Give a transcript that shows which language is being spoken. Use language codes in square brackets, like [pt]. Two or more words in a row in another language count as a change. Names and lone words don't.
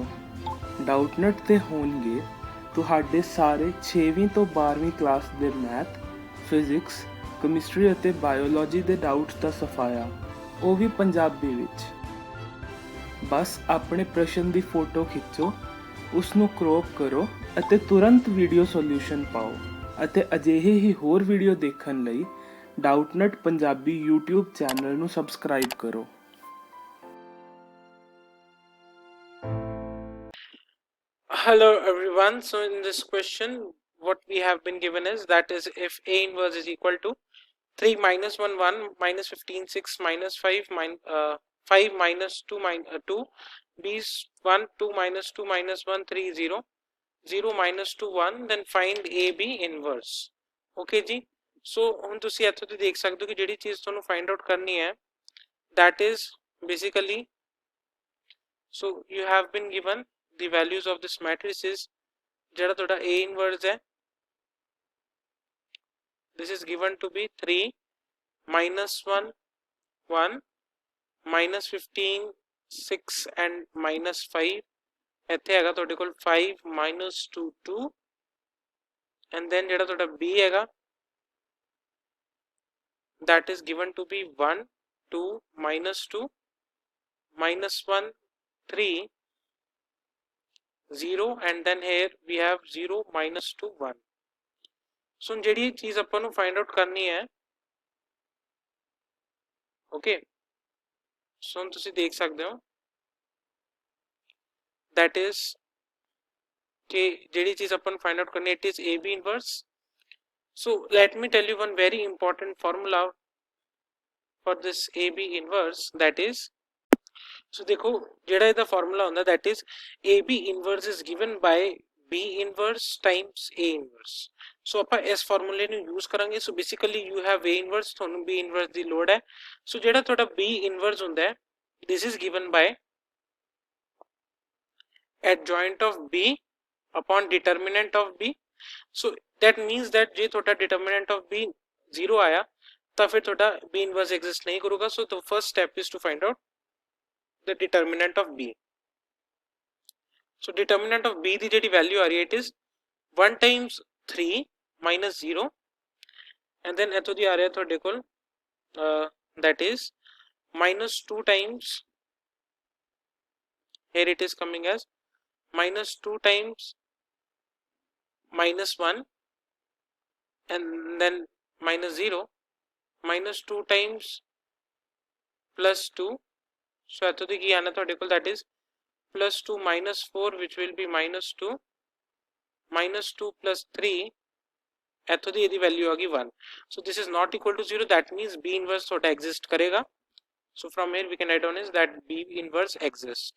[pa] ਡਾਊਟਨਟ ਤੇ ਹੋਣਗੇ ਤੁਹਾਡੇ ਸਾਰੇ 6ਵੀਂ ਤੋਂ 12ਵੀਂ ਕਲਾਸ ਦੇ [en] math, physics, chemistry [pa] ਅਤੇ ਬਾਇਓਲੋਜੀ ਦੇ ਡਾਊਟਸ ਦਾ ਸਫਾਇਆ, ਉਹ ਵੀ ਪੰਜਾਬੀ ਵਿੱਚ। ਬਸ ਆਪਣੇ ਪ੍ਰਸ਼ਨ ਦੀ ਫੋਟੋ ਖਿੱਚੋ, ਉਸ ਨੂੰ ਕ੍ਰੌਪ ਕਰੋ ਅਤੇ ਤੁਰੰਤ [en] video solution [pa] ਪਾਓ। ਅਤੇ ਅਜਿਹੇ ਹੀ ਹੋਰ ਵੀਡੀਓ ਦੇਖਣ ਲਈ ਡਾਊਟਨਟ ਪੰਜਾਬੀ YouTube ਚੈਨਲ ਨੂੰ ਸਬਸਕ੍ਰਾਈਬ ਕਰੋ। [en] Hello everyone. So in this question what we have been given is that is if A inverse is equal to 3 minus 1 1 minus 15 6 minus 5 5 minus 2 2 B is 1 2 minus 2 minus 1 3 0 0 minus 2 1 then find AB inverse. Okay जी, so [pa] ਹੁਣ ਤੁਸੀਂ ਇੱਥੋਂ ਤੇ ਦੇਖ ਸਕਦੇ ਹੋ ਕਿ ਜਿਹੜੀ ਚੀਜ਼ ਤੁਹਾਨੂੰ [en] find out [pa] ਕਰਨੀ ਹੈ [en] that is basically, so you have been given the values of this matrix is [pa] ਜਿਹੜਾ ਤੁਹਾਡਾ [en] A inverse ਹੈ, this is given to be 3 minus 1 1 minus 15 6 and minus 5 [pa] ਇੱਥੇ ਹੈਗਾ ਤੁਹਾਡੇ ਕੋਲ [en] 5 minus 2 2 and then [pa] ਜਿਹੜਾ ਤੁਹਾਡਾ [en] B ਹੈਗਾ that is given to be 1 2 minus 2 minus 1 3 0 and then here we have 0 minus 2 1. [pa] ਸੋ ਜਿਹੜੀ ਚੀਜ਼ ਆਪਾਂ ਨੂੰ [en] find out [pa] ਕਰਨੀ ਹੈ, ਓਕੇ, ਸੋ ਹੁਣ ਤੁਸੀਂ ਦੇਖ ਸਕਦੇ ਹੋ [en] that is [pa] ਕਿ ਜਿਹੜੀ ਚੀਜ਼ ਆਪਾਂ ਨੂੰ [en] find out [pa] ਕਰਨੀ [en] it is AB inverse. So let me tell you one very important formula for this AB inverse, that is, so [pa] ਦੇਖੋ ਜਿਹੜਾ ਇਹਦਾ [en] formula ਹੁੰਦਾ that is AB inverse is given by B inverse times A inverse. So [pa] ਆਪਾਂ ਇਸ [en] formula ਨੂੰ use ਕਰਾਂਗੇ। So basically you have A inverse, [pa] ਤੁਹਾਨੂੰ [en] B inverse [pa] ਦੀ ਲੋੜ ਹੈ। So ਜਿਹੜਾ ਤੁਹਾਡਾ [en] B inverse [pa] ਹੁੰਦਾ ਹੈ, [en] this is given by adjoint of B upon determinant of B. So that means that [pa] ਜੇ ਤੁਹਾਡਾ [en] determinant of B [pa] 0 ਆਇਆ ਤਾਂ ਫਿਰ ਤੁਹਾਡਾ [en] B inverse [pa] exist ਨਹੀਂ ਕਰੂਗਾ। [en] So the first step is to find out the determinant of B. So determinant of B [pa] ਦੀ ਜਿਹੜੀ [en] value [pa] ਆ ਰਹੀ ਹੈ [en] it is 1 times 3 minus 0 and then [pa] ਇੱਥੋਂ ਦੀ ਆ ਰਿਹਾ ਤੁਹਾਡੇ ਕੋਲ [en] that is minus 2 times, here it is coming as minus 2 times minus 1 and then minus 0 minus 2 times plus 2. So [pa] ਇੱਥੋਂ ਦੀ ਕੀ ਆਣਾ ਤੁਹਾਡੇ ਕੋਲ [en] that is plus 2 minus 4 which will be minus 2 minus 2 plus 3 [pa] ਇੱਥੋਂ ਦੀ ਇਹਦੀ [en] value [pa] ਆ ਗਈ [en] 1. So this is not equal to 0, that means B inverse ਤੁਹਾਡਾ exist ਕਰੇਗਾ. So from here we can write down is that B inverse exists.